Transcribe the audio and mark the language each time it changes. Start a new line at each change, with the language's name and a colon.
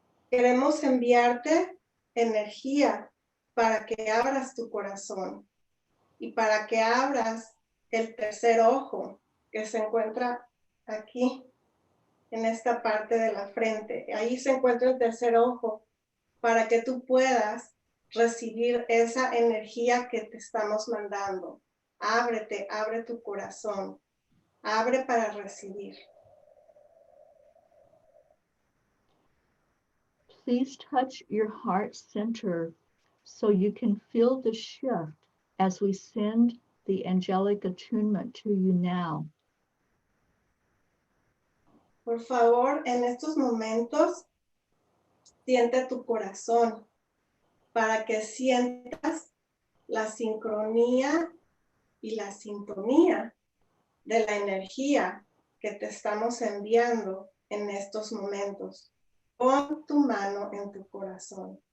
Spanish: Queremos enviarte energía para que abras tu corazón y para que abras el tercer ojo que se encuentra aquí, en esta parte de la frente. Ahí se encuentra el tercer ojo para que tú puedas recibir esa energía que te estamos mandando. Ábrete, abre tu corazón, abre para recibir.
English: Please touch your heart center so you can feel the shift as we send the angelic attunement to you now.
Spanish: Por favor, en estos momentos, siente tu corazón para que sientas la sincronía y la sintonía de la energía que te estamos enviando en estos momentos. Pon tu mano en tu corazón.